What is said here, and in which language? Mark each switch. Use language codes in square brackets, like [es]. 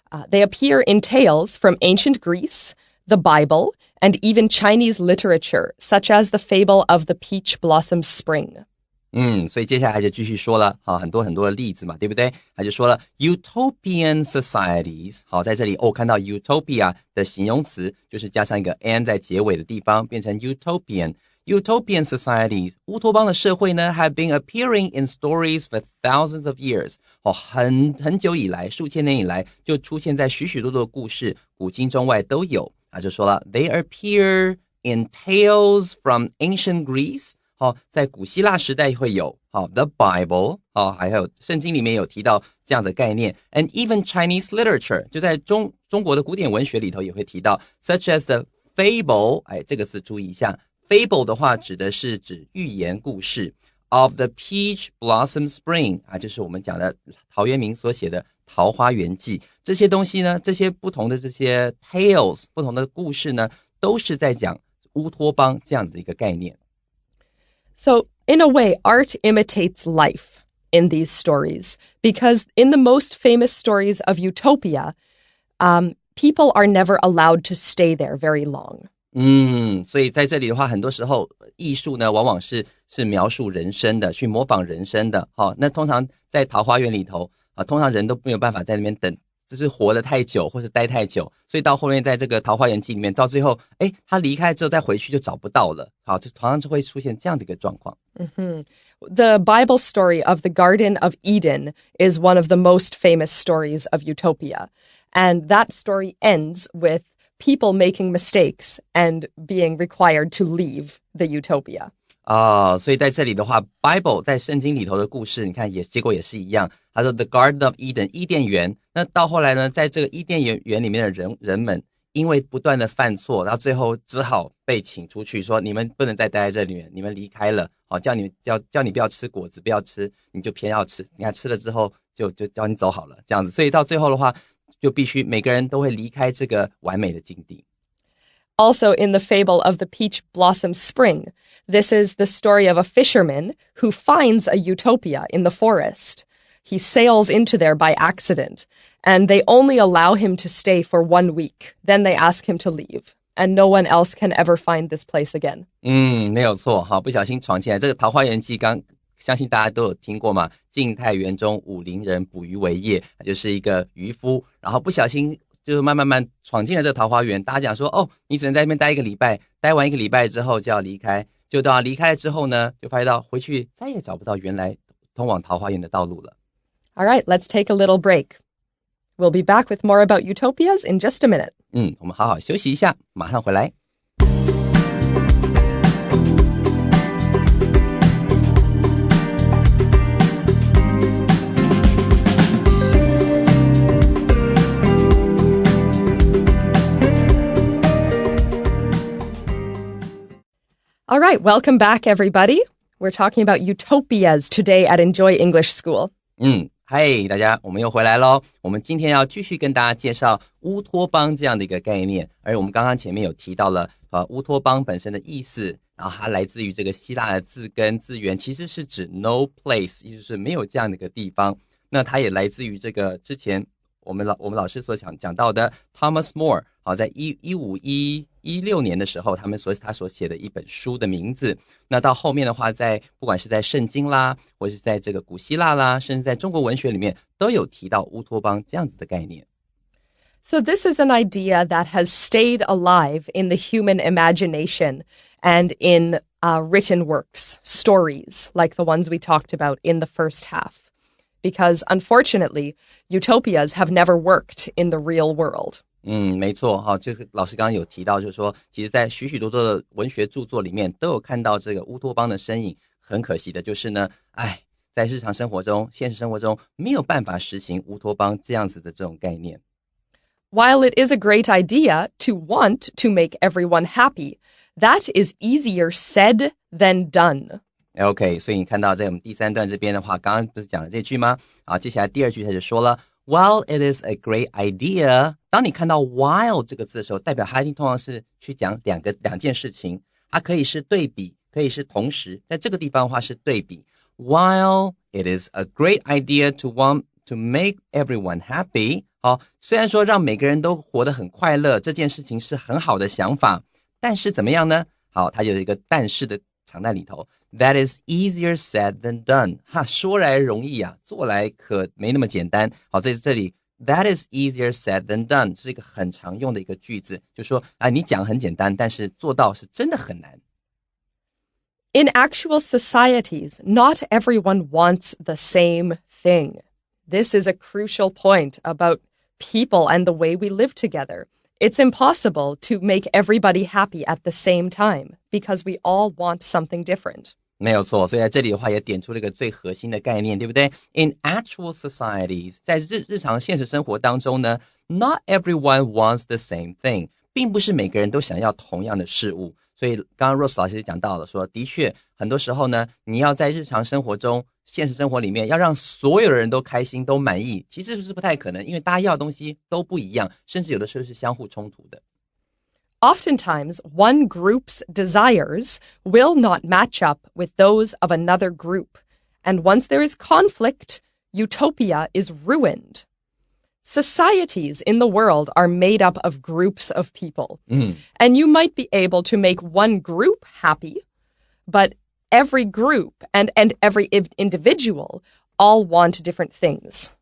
[en] They appear in tales from ancient Greece, the Bible, and even Chinese literature, such as the fable of the peach blossom spring. [zh] 所以接下来就继续说了，很多的例子嘛，对不对？他就说了 [en] Utopian societies。 [zh] 好，在这里看到 Utopia 的形容词，就是加上一个 an 在结尾的地方，变成 Utopian。 [en] Utopian societies [zh] 乌托邦的社会呢 [en] have been appearing in stories for thousands of years。 [zh] 很久以来，数千年以来，就出现在许许多多的故事，古今中外都有。他就说了 [en] They appear in tales from ancient Greece。 [zh] 在古希腊时代会有 [en] The Bible， [zh] 还有圣经里面有提到这样的概念， [en] and even Chinese literature， [zh] 就在中国的古典文学里头也会提到 [en] such as the fable， [zh] 这个字注意一下， fable 的话指的是指寓言故事 [en] of the peach blossom spring， [zh] 就是我们讲的陶渊明所写的桃花源记。这些东西呢，这些不同的这些 tales， 不同的故事呢，都是在讲乌托邦这样子的一个概念。 [en] So, in a way, art imitates life in these stories, because in the most famous stories of utopia, people are never allowed to stay there very long. [zh] 所以在这里的话，很多时候艺术呢，往往是描述人生的，去模仿人生的。那通常在桃花源里头通常人都没有办法在那边等，就是活得太久或是待太久，所以到后面在这个桃花源记里面，到最后他离开之后再回去就找不到了。就常常就会出现这样的一个状况。 [en] The Bible story of the Garden of Eden is one of the most famous stories of utopia. And that story ends with people making mistakes and being required to leave the utopia. [zh] 所以在这里的话 Bible 在圣经里头的故事，你看结果也是一样。他说 The Garden of Eden 伊甸园，那到后来呢，在这个伊甸园里面的人们因为不断的犯错，然后最后只好被请出去，说你们不能再待在这里面，你们离开了，叫你不要吃果子，不要吃，你就偏要吃，你看吃了之后就叫你走好了，这样子。所以到最后的话，就必须每个人都会离开这个完美的境地。 [en] Also, in the fable of the peach blossom spring, this is the story of a fisherman who finds a utopia in the forest. He sails into there by accident, and they only allow him to stay for 1 week. Then they ask him to leave, and no one else can ever find this place again. [zh] 没有错，不小心闯进来。这个桃花源记相信大家都有听过嘛，晋太元中武陵人捕鱼为业，就是一个渔夫，然后不小心就是慢慢闯进了这个桃花源。大家讲说你只能在那边待1个礼拜，待完1个礼拜之后就要离开，就到离开了之后呢，就发现到回去再也找不到原来通往桃花源的道路了。 [en] All right, let's take a little break. We'll be back with more about utopias in just a minute. [zh] 我们好好休息一下，马上回来。 [en] All right, welcome back, everybody. We're talking about utopias today at Enjoy English School. [zh] 嗨，大家，我们又回来咯。我们今天要继续跟大家介绍乌托邦这样的一个概念，而我们刚刚前面有提到了乌托邦本身的意思，然后它来自于这个希腊的字根字源，其实是指 [en] no place， [zh] 意思是没有这样的一个地方。那它也来自于这个之前我们老师所讲到的 Thomas More， 在1516年的时候，他所写的一本书的名字。那到后面的话，不管是在圣经啦，或是在这个古希腊啦，甚至在中国文学里面，都有提到乌托邦这样子的概念。 [en] So this is an idea that has stayed alive in the human imagination and in written works, stories like the ones we talked about in the first half.Because, unfortunately, utopias have never worked in the real world. [zh] 没错，这个老师刚刚有提到，就是说，其实在许许多多的文学著作里面都有看到这个乌托邦的身影。很可惜的就是呢，在日常生活中、现实生活中没有办法实行乌托邦这样子的这种概念。 [en] While it is a great idea to want to make everyone happy, that is easier said than done.OK, [zh] 所以你看到在我们第3段这边的话，刚刚不是讲了这句吗？接下来第2句他就说了 [en] While it is a great idea， [zh] 当你看到 while 这个字的时候，代表它一定通常是去讲两件事情，它可以是对比，可以是同时，在这个地方的话是对比。 [en] While it is a great idea to want to make everyone happy， [zh] 虽然说让每个人都活得很快乐，这件事情是很好的想法，但是怎么样呢？它有一个但是的藏在里头。 [en] That is easier said than done. [zh] 说来容易做来可没那么简单。在这里 [en] That is easier said than done [zh] 是一个很常用的一个句子，就说你讲很简单，但是做到是真的很难。 [en] In actual societies, not everyone wants the same thing. This is a crucial point about people and the way we live together.It's impossible to make everybody happy at the same time because we all want something different. [zh] 没有错，所以在这里的话也点出了一个最核心的概念，对不对？ [en] In actual societies， [zh] 在日常现实生活当中呢， [en] not everyone wants the same thing， [zh] 并不是每个人都想要同样的事物。所以刚刚 Rose 老师也讲到了，说的确很多时候呢，你要在日常生活中现实生活里面要让所有的人都开心都满意，其实是不太可能，因为大家要的东西都不一样，甚至有的时候是相互冲突的。 [en] Oftentimes, one group's desires will not match up with those of another group, and once there is conflict, utopia is ruined. Societies in the world are made up of groups of people, and you might be able to make one group happy, but every group and every individual all want different things.